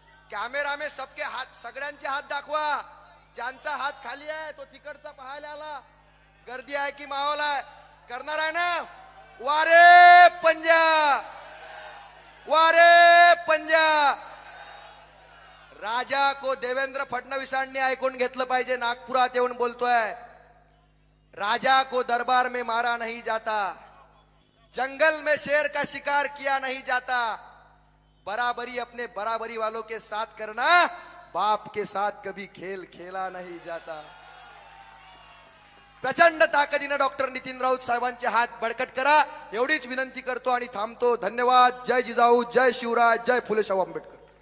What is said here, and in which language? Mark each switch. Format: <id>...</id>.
<hi>Camera में सबके हात,</hi> <mr>सगळ्यांचे हात दाखवा. ज्यांचा हात खाली आहे तो तिकडचा पाहायला आला. गर्दी आहे की माहोल आहे? करणार आहे ना? वारे पंजा, वारे पंजा. राजा को देवेंद्र फडणवीसांनी ऐकून घेतलं पाहिजे. नागपुरात येऊन बोलतोय,</mr> <hi>राजा को दरबार में मारा नहीं जाता, जंगल में शेर का शिकार किया नहीं जाता, बराबरी अपने बराबरी वालों के साथ करना, बाप के साथ कभी खेल खेला नहीं जाता.</hi> <mr>प्रचंड ताकदीनं डॉक्टर नितीन राऊत साहेबांचे हात बळकट करा एवढीच विनंती करतो आणि थांबतो. धन्यवाद. जय जिजाऊ, जय शिवराज, जय फुले शाहू आंबेडकर.</mr>